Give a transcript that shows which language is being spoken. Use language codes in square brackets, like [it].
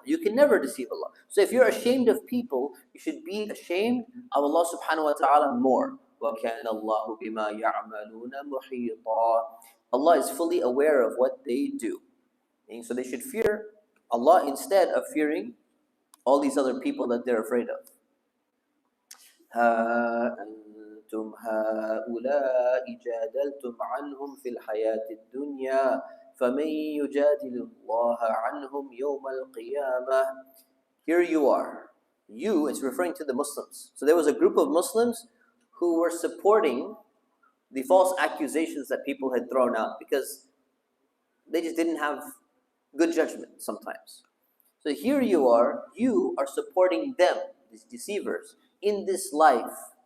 [en] You can never deceive Allah. So if you're ashamed of people, you should be ashamed of Allah subhanahu wa ta'ala more. [ar] وَكَانَ اللَّهُ بِمَا يَعْمَلُونَ مُحِيطًا. [en] Allah is fully aware of what they do. And so they should fear Allah instead of fearing all these other people that they're afraid of. [ar] ها أنتم هؤلاء جادلتم عنهم في الحياة الدنيا فمن يجادل الله عنهم يوم القيامة. [en] Here you are. You, it's referring to the Muslims. So there was a group of Muslims who were supporting the false accusations that people had thrown out because they just didn't have good judgment sometimes. So here you are supporting them, these deceivers, in this life.